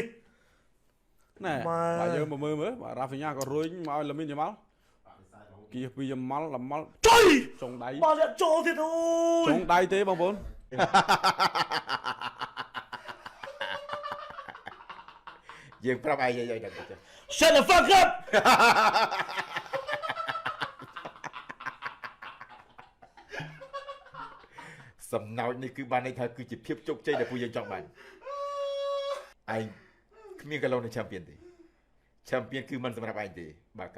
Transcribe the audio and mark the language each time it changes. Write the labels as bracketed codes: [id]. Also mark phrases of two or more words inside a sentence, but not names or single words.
[km] ណែបាទយើងមកមើលបាទរ៉ាហ្វីញ៉ាក៏រុញមកឲ្យឡាមីនយកមកគីសពីយកមក ជួយ ចុងដៃ បាល់អ្នកចូលទៀតអូយ ចុងដៃទេបងប្អូន យើងប្រាប់ឯងយាយដឹងទេ [en] Shut the fuck up [km] សំណោចនេះគឺបានន័យថាគឺជាភាពជោគជ័យដែលពួកយើងចង់បានឯងគ្មានកន្លងនៅ Champion ទេ Champion គឺមិនសម្រាប់ឯងទេបាកា